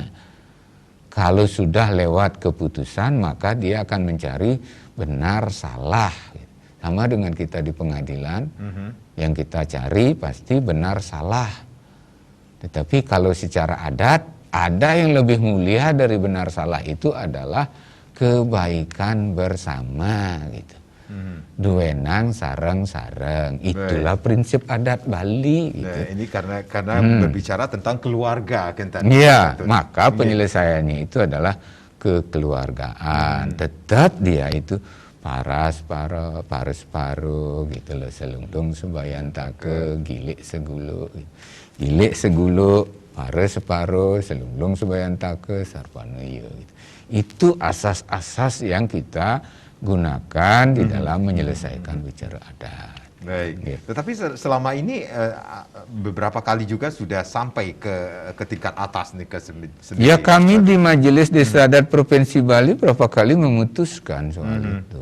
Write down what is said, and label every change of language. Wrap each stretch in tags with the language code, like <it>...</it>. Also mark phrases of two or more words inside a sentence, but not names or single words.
<id>Kalau sudah lewat keputusan, maka dia akan mencari benar salah. Sama dengan kita di pengadilan, yang kita cari pasti benar salah. Tetapi kalau secara adat, ada yang lebih mulia dari benar salah itu adalah kebaikan bersama gitu.</id> <ban>Duenang sareng-sareng.</ban> <id>Itulah prinsip adat Bali gitu. Nah, ini karena berbicara tentang keluarga kan tadi. Iya, maka penyelesaiannya itu adalah kekeluargaan. Tetap dia itu</id> <ban>paras paru</ban> <id>gitu loh,</id> <ban>selungtung sembayan take, gilik segulu, paras separuh, selungtung sembayan take, sarpano gitu.</ban> <id>Itu asas-asas yang kita gunakan di dalam menyelesaikan wicara adat. Baik. Gitu. Tetapi selama ini beberapa kali juga sudah sampai ke tingkat atas nih ke sendiri. Ya, kami di Majelis Desa Adat Provinsi Bali berapa kali memutuskan soal itu.</id>